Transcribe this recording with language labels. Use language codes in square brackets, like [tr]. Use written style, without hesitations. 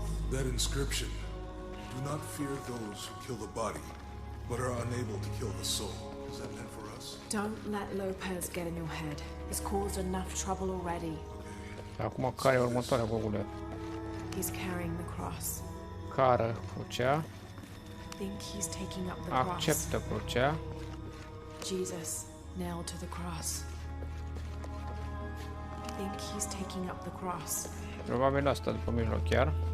[en] That inscription. Do not fear those who kill the body, but are unable to kill the soul. Is that meant for us? Don't let Lopez get in your head. He's caused enough trouble already. [ro] Acum care e următoarea, Gogule? [en] He's carrying the cross. [ro] Cară crucea. [en] Think he's taking up the cross. [ro] Acceptă crucea. [en] Jesus nailed to the cross. Think he's taking up the cross. [ro] Probabil asta după mijloc chiar.